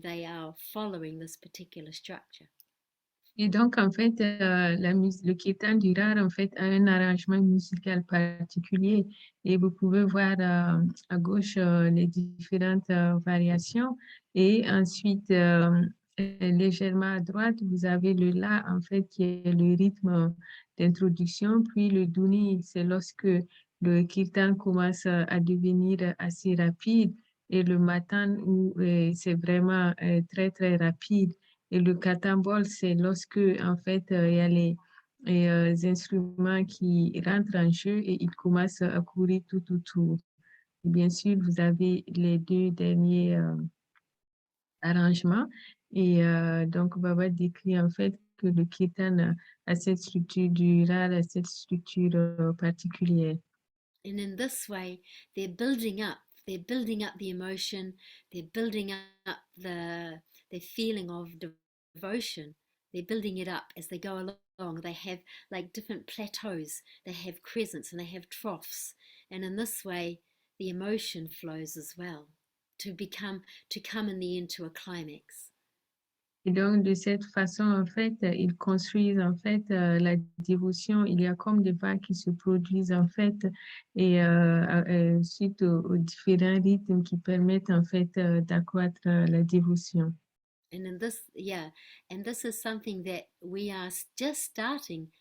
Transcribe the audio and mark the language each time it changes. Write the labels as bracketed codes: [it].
[en] They are following this particular structure. [fr] Et donc, en fait, le kirtan du Rarhi, en fait, a un arrangement musical particulier. Et vous pouvez voir à gauche les différentes variations. Et ensuite, légèrement à droite, vous avez le la, en fait, qui est le rythme d'introduction. Puis le duni, c'est lorsque le kirtan commence à devenir assez rapide. Et le matan, où c'est vraiment très, très rapide. Et le katambol, c'est lorsque, en fait, il y a les instruments qui rentrent en jeu et ils commencent à courir tout autour. Et bien sûr, vous avez les deux derniers arrangements. Et donc, Baba décrit en fait que le kirtan a cette structure du Rarhi, a cette structure particulière. [en] And in this way, they're building up the emotion, they're building up the feeling of devotion. They're building it up as they go along. They have like different plateaus, they have crescents and they have troughs. And in this way, the emotion flows as well to come in the end to a climax. [fr] Et donc, de cette façon, en fait, ils construisent, en fait, la dévotion. Il y a comme des vagues qui se produisent, en fait, et suite aux différents rythmes qui permettent, en fait, d'accroître la dévotion. [en] And in this, and this is something that we are just starting.